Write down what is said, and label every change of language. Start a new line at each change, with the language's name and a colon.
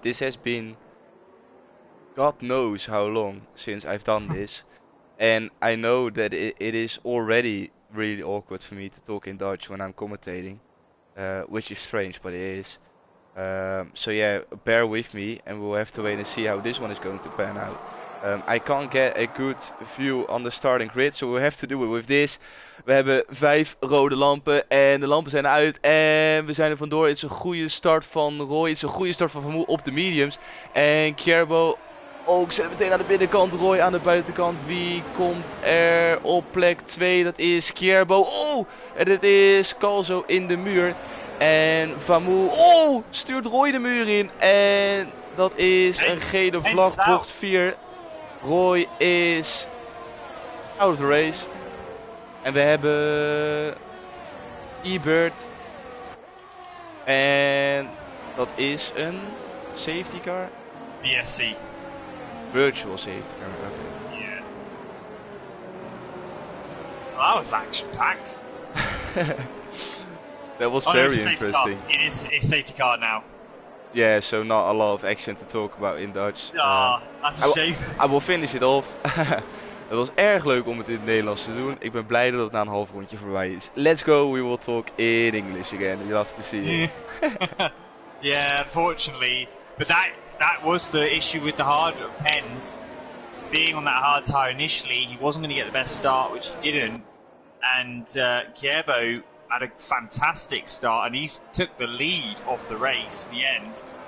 English: This has been God knows how long since I've done this, and I know that it is already really awkward for me to talk in Dutch when I'm commentating. Which is strange, but it is. So yeah, bear with me, and we'll have to wait and see how this one is going to pan out. I can't get a good view on the starting grid, so we'll have to do it with this.
Dutch: We hebben 5 rode lampen en de lampen zijn uit en we zijn er vandoor. Het is een goede start van Roy, het is een goede start van Vermoe op de mediums. En Kjerbo ook zet meteen aan de binnenkant, Roy aan de buitenkant. Wie komt er op plek 2? Dat is Kjerbo. Oh, en dit is Calzo in de muur. En Vamu, stuurt Roy de muur in. En dat is een gele vlag, bocht 4.
English: Roy is out of the race.
Dutch: En we hebben E-Bird. En dat is een safety car.
English: VSC. Virtual safety car, okay. Yeah. Well, that was action-packed. That was Oh no, very it's a safety car. interesting. It is a safety car now. Yeah, so not a lot of action to talk about in Dutch. Ah, that's a shame. I will finish it off.
Dutch: Het was erg leuk om het in het Nederlands te doen. Ik ben blij dat het na een half rondje voorbij is.
English: Let's go, we will talk in English again. You have to see it. Yeah, unfortunately. But that was the issue with the hard pens. Being on that hard tyre initially, he wasn't going to get the best start, which he didn't. And Kierbo had a fantastic start, and he took the lead of the race in the end.